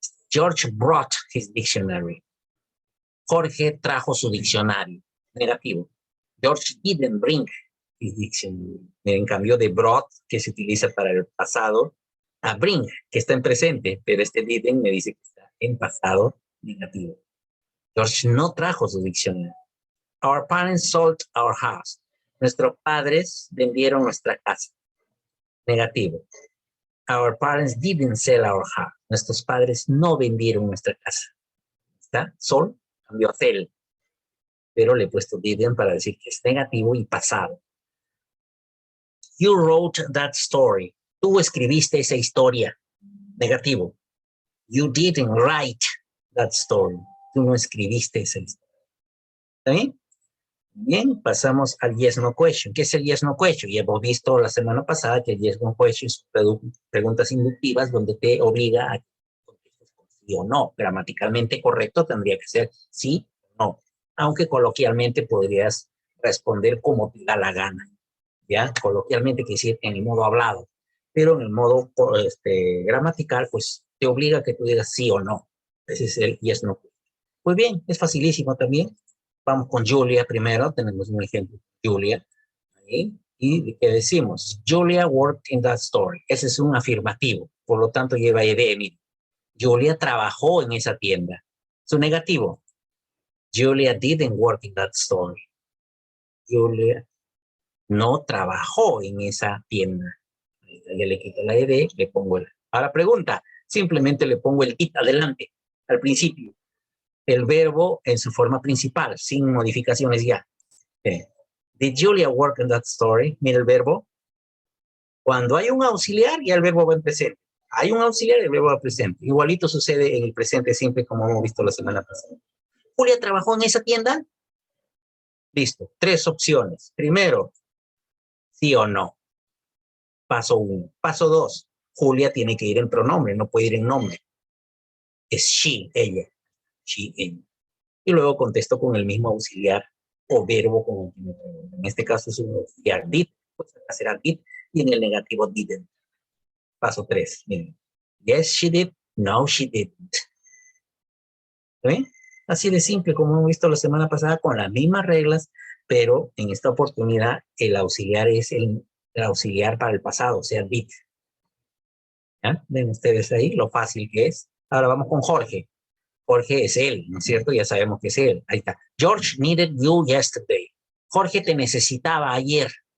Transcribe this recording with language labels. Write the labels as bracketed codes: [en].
[en] George brought his dictionary. [es] Jorge trajo su diccionario. Negativo. [en] George didn't bring his dictionary. [es] En cambio de brought, que se utiliza para el pasado, a bring, que está en presente, pero este didn't me dice que está en pasado negativo. George no trajo su diccionario. [en] Our parents sold our house. [es] Nuestros padres vendieron nuestra casa. Negativo. [en] Our parents didn't sell our house. [es] Nuestros padres no vendieron nuestra casa. ¿Está? Sold cambió a sell. Pero le he puesto didn't para decir que es negativo y pasado. [en] You wrote that story. [es] Tú escribiste esa historia. Negativo. [en] You didn't write that story. [es] Tú no escribiste esa historia. ¿Está bien? Bien, pasamos al yes no question. ¿Qué es el yes no question? Y hemos visto la semana pasada que el yes no question son preguntas inductivas donde te obliga a contestar sí o no. Gramaticalmente correcto tendría que ser sí o no. Aunque coloquialmente podrías responder como te da la gana. ¿Ya? Coloquialmente quiere decir en el modo hablado. Pero en el modo gramatical, pues te obliga a que tú digas sí o no. Ese es el yes no question. Pues bien, es facilísimo también. Vamos con Julia primero, tenemos un ejemplo. Julia. ¿Sí? ¿Y qué decimos? [en] Julia worked in that store. [es] Ese es un afirmativo, por lo tanto lleva ed. Mira. Julia trabajó en esa tienda. Su negativo. [en] Julia didn't work in that store. [es] Julia no trabajó en esa tienda. Ya le quito la ed, le pongo el... Ahora pregunta, simplemente le pongo el it adelante, al principio. El verbo en su forma principal, sin modificaciones ya. [en] Did Julia work in that story? [es] Mira el verbo. Cuando hay un auxiliar, ya el verbo va en presente. Hay un auxiliar, el verbo va en presente. Igualito sucede en el presente simple, como hemos visto la semana pasada. ¿Julia trabajó en esa tienda? Listo. 3 opciones. Primero, sí o no. Paso 1. Paso 2. Julia tiene que ir en pronombre, no puede ir en nombre. Es she, ella. She, ella. Y luego contesto con el mismo auxiliar o verbo con el que me pregunto. En este caso es un auxiliar did, pues acá será did, y en el negativo didn't. Paso 3. Miren. [en] Yes, she did. No, she didn't. [es] ¿Ven? Así de simple, como hemos visto la semana pasada, con las mismas reglas, pero en esta oportunidad el auxiliar es el auxiliar para el pasado, o sea, did. ¿Ya? Ven ustedes ahí lo fácil que es. Ahora vamos con Jorge. Jorge es él, ¿no es cierto? Ya sabemos que es él. Ahí está. [en] George needed you yesterday. [es] Jorge te necesitaba ayer.